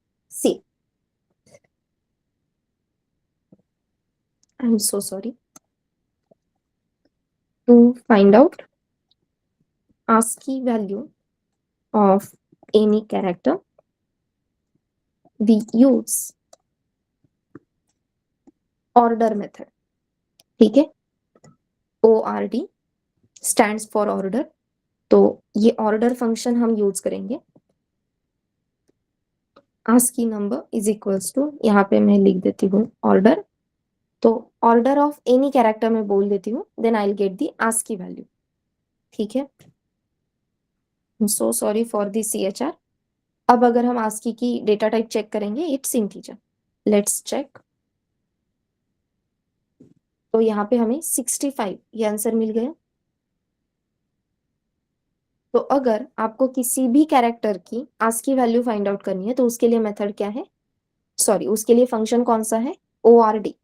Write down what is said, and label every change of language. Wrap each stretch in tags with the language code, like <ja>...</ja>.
<en>See, I am so sorry, to find out ASCII value of any character, we use order method, ठीक है? ORD stands for order,</en> <hi>तो ये order function हम use करेंगे।</hi> <en>ASCII number is equals to,</en> <hi>यहाँ पे मैं लिख देती हूँ order,</hi> <en>तो order of any character</en> <hi>मैं बोल देती हूँ,</hi> <en>then I'll get the ASCII value, ठीक है? I'm so sorry for the CHR।</en> <hi>अब अगर हम ASCII की डेटा टाइप चेक करेंगे,</hi> <en>It's integer. Let's check.</en> <hi>तो यहाँ पे हमें 65 ये आंसर मिल गया। तो अगर आपको किसी भी कैरेक्टर की ASCII वैल्यू फाइंड आउट करनी है तो उसके लिए मेथड क्या है, सॉरी उसके लिए फंक्शन कौन सा है, ORD।</hi>